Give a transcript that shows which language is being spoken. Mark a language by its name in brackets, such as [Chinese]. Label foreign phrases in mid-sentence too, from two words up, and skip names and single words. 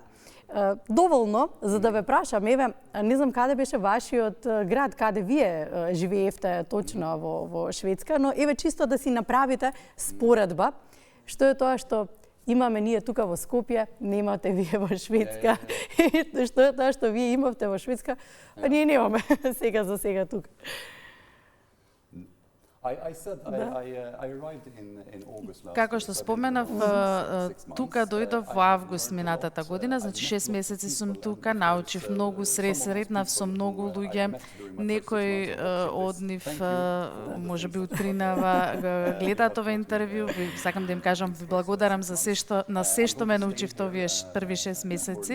[Macedonian] Доволно за да ве прашам, еве, не знам каде беше вашиот град, каде вие живеевте точно во Шведска, но еве чисто да си направите споредба, што е тоа што имаме ние тука во Скопје, не имате вие во Шведска, што е тоа што вие имавте во Шведска, а ние немаме сега за сега тука. [English] I said I arrived in August last [Macedonian] Како [English] year, [Macedonian] што [English] so I've been [Macedonian] споменав, [English] here for 6 months. [Macedonian] тука дојдов во август минатата година, значи 6 месеци сум тука, научив многу, сретнав со многу луѓе, некој од нив можеби утринава гледаат ова интервју, сакам да им кажам ви благодарам за се што ме научивте овие први 6 месеци.